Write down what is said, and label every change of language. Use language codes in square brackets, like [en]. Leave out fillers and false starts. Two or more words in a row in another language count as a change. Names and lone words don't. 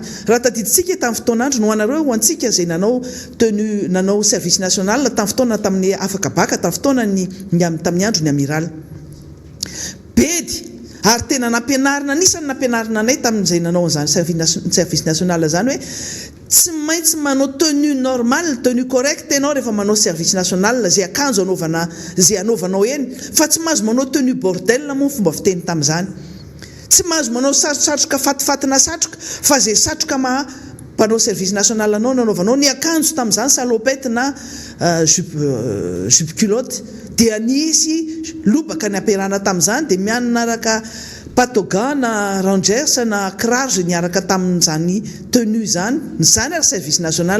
[mg] Raha tadiditsika tamin'ny fotoanandro no anareo ho antsika zay nanao [fr] service national [mg] tamin'ny fotoana tamin'ny afaka baka tamin'ny fotoana tamin'ny andro ny amiral bedy, ary tena nampianarina, anisany nampianarina anay tamin'izay nanao an'izany [fr] service national [mg] zany hoe tsy maintsy manao [fr] tenue normale, tenue correcte [mg] ianao rehefa manao [fr] service national [mg] zay akanjo anaovanao eny, fa tsy mahazo manao [fr] tenue bordel [mg] moa fomba fiteny tamin'izany. Tsy mahazo manao satroka fatifatina satroka, fa zay satroka mpanao [fr] service national [mg] anao nanaovanao, ny akanjo tamin'izany salopette na [fr] jupe culotte, [mg] dia nisy lobaka ny ampiarahana tamin'izany dia mianaraka patogan na rangers na kiraro niaraka tamin'izany tenue zany ary [fr] service national.